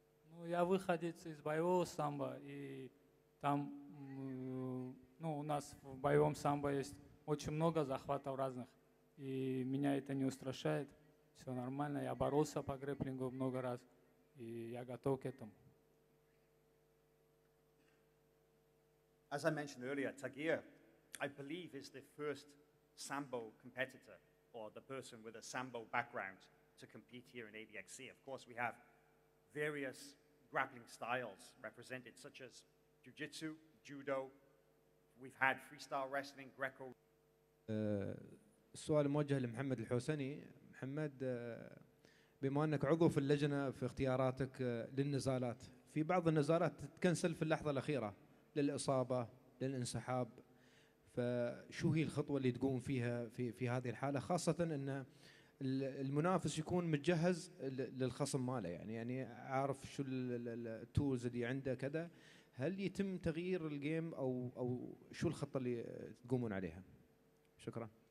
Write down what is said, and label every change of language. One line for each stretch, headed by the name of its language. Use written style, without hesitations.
Russian: Ну, я выходец из боевого самбо, и там, ну, у нас в боевом самбо есть очень много захватов разных, и меня это не устрашает, все нормально, я боролся по грэпплингу много раз, и я готов к этому.
English: As I mentioned earlier, Tagir, I believe, is the first Sambo competitor or the person with a Sambo background to compete here in ADXC. Of course, we have various grappling styles represented, such as jiu-jitsu, judo. We've had freestyle wrestling, Greco.
Arabic: السؤال موجه لمحمد الحوسني. محمد، بما أنك عضو في اللجنة في اختياراتك للنزالات، في بعض النزالات تتكنسل في اللحظة الأخيرة للإصابة، للانسحاب، فشو هي الخطوة اللي تقوم فيها في هذه الحالة، خاصة أن المنافس يكون متجهز للخصم ماله، يعني عارف شو التولز اللي عنده كذا، هل يتم تغيير الجيم أو شو الخطة اللي تقومون عليها؟ شكرا.